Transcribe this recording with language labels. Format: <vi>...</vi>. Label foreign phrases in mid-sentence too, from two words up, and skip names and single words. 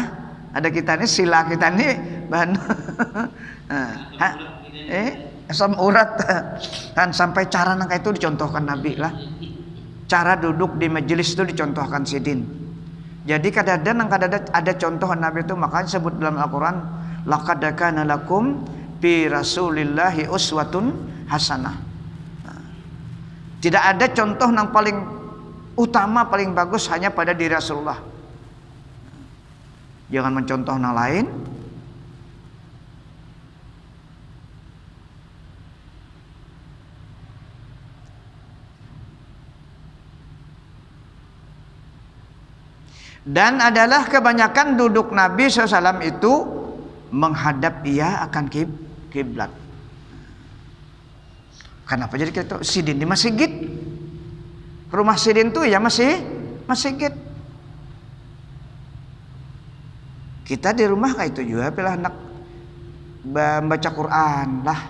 <bjn>Ada kita nih sila kita nih bahan. Asam urat kan sampai cara nangka itu dicontohkan Nabi lah. Cara duduk di majelis itu dicontohkan sidin. Jadi kadang-kadang ada contoh Nabi itu, makanya sebut dalam Al-Quran</bjn> <ar>لقد كان لكم برسول الله أسوة حسنة.</ar> <bjn>Tidak ada contoh yang paling utama, paling bagus hanya pada diri Rasulullah.</bjn> <ms>Jangan mencontoh yang lain. Dan adalah kebanyakan duduk Nabi SAW itu menghadap ia akan kiblat.</ms> <bjn>Kenapa jadi kita sidin di masjid? Rumah sidin tuh ya masjid. Kita di rumah kayak itu juga pilih hendak baca Quran lah.</bjn>